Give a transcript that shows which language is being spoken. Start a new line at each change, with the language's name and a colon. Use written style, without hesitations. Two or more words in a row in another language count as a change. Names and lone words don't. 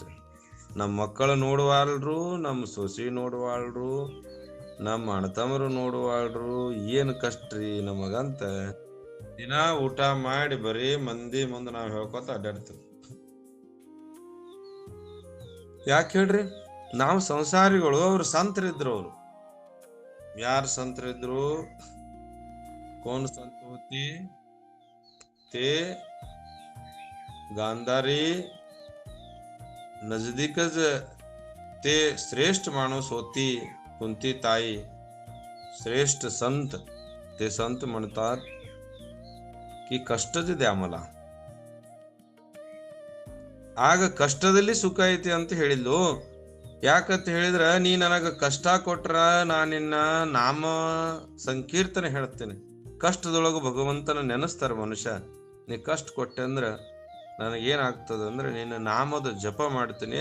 Kannada: ನಮ್ಮ ಮಕ್ಕಳು ನೋಡುವಾಳ್ರು, ನಮ್ಮ ಸೊಸಿ ನೋಡುವಾಳ್ರು, ನಮ್ಮ ಅಣ್ಣತಮ್ಮರು ನೋಡುವಾಳ್ರು, ಏನು ಕಷ್ಟ ರೀ ನಮಗಂತ ದಿನ ಊಟ ಮಾಡಿ ಬರೀ ಮಂದಿ ಮುಂದೆ ನಾವು ಹೇಳ್ಕೊತ ಅಡ್ಡಾಡ್ತೀವಿ. ಯಾಕೆ ಹೇಳ್ರಿ? ನಾವು ಸಂಸಾರಿಗಳು. ಅವ್ರು ಸಂತರಿದ್ರು. ಅವ್ರು ಯಾರು ಸಂತರಿದ್ರು?
Marathi: कौन संत होती? ते गांधारी नजदीकच ते श्रेष्ठ माणूस होती. कुंती ताई श्रेष्ठ संत. ते संत म्हणतात की कष्टच द्या मला.
Kannada: ಆಗ ಕಷ್ಟದಲ್ಲಿ ಸುಖ ಐತಿ ಅಂತ ಹೇಳಿದ್ಲು. ಯಾಕಂತ ಹೇಳಿದ್ರ, ನೀ ನನಗ ಕಷ್ಟ ಕೊಟ್ರ ನಾನಿನ್ನ ನಾಮ ಸಂಕೀರ್ತನೆ ಹೇಳ್ತೇನೆ. ಕಷ್ಟದೊಳಗ ಭಗವಂತನ ನೆನೆಸ್ತಾರ ಮನುಷ್ಯ. ನೀ ಕಷ್ಟ ಕೊಟ್ಟೆ ಅಂದ್ರ ನನಗೇನಾಗ್ತದ ಅಂದ್ರೆ ನಿನ್ನ ನಾಮದ ಜಪ ಮಾಡ್ತೀನಿ.